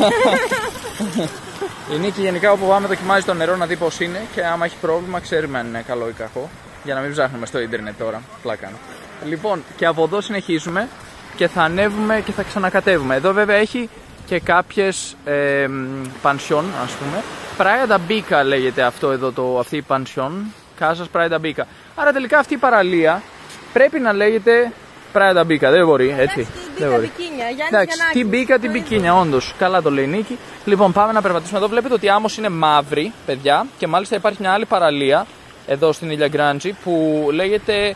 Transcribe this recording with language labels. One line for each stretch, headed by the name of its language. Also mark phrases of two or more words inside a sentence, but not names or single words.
Greek: Η Νίκη γενικά όπου πάμε δοκιμάζει το νερό να δει πώς είναι και άμα έχει πρόβλημα ξέρουμε αν είναι καλό ή κακό. Για να μην ψάχνουμε στο ίντερνετ τώρα. Πλάκα. Λοιπόν, και από εδώ συνεχίζουμε και θα ανέβουμε και θα ξανακατεύουμε. Εδώ βέβαια έχει και κάποιες πανσιόν, ας πούμε. Praia da Bica λέγεται αυτό εδώ, αυτή η πανσιόν. Casas Praia da Bica. Άρα τελικά αυτή η παραλία πρέπει να λέγεται Praia da Bica, δεν μπορεί έτσι. Δεν μπορεί. Εντάξει, την Bica, την Biquinha, όντως. Καλά το λέει η Νίκη. Λοιπόν, πάμε να περπατήσουμε εδώ. Βλέπετε ότι η άμμος είναι μαύρη, παιδιά, και μάλιστα υπάρχει μια άλλη παραλία εδώ στην Ilha Grande που λέγεται.